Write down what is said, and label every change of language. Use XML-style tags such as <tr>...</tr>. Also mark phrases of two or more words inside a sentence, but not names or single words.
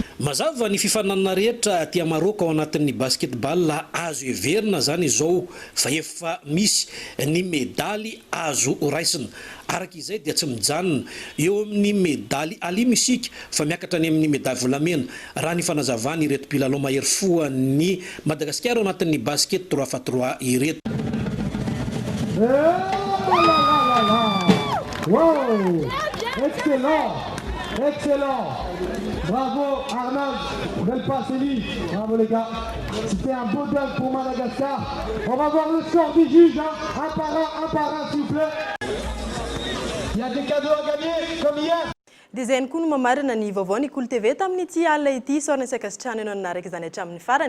<mg>Mazava ny fifananana rehetra aty Maroc ao anatin'ny basketball azo everina zany izao fa efa misy ny medaly azo raisina. Araka izay dia tsy mijanona eo amin'ny medaly alimy isika fa miakatra ny amin'ny medaly volamena raha ny fanazavany ireto mpilalao mahery fo ny Madagasikara ao anatin'ny basket 3x3 ireto.</mg> <fr>Wow! Excellent! Excellent. Bravo Arnold. Belle passe Eli. Bravo les gars. C'était un beau dunk pour Madagascar. On va voir le score du juge. Hein. Un par un, s'il vous plaît. Il y a des cadeaux à gagner comme hier.</fr> <mg>Dia izay ihany koa no mamarina ny vaovao ny Cool TV tamin'ity alina ity saorana isakasitrahana ianao nanaraka izany hatramin'ny farany.</mg>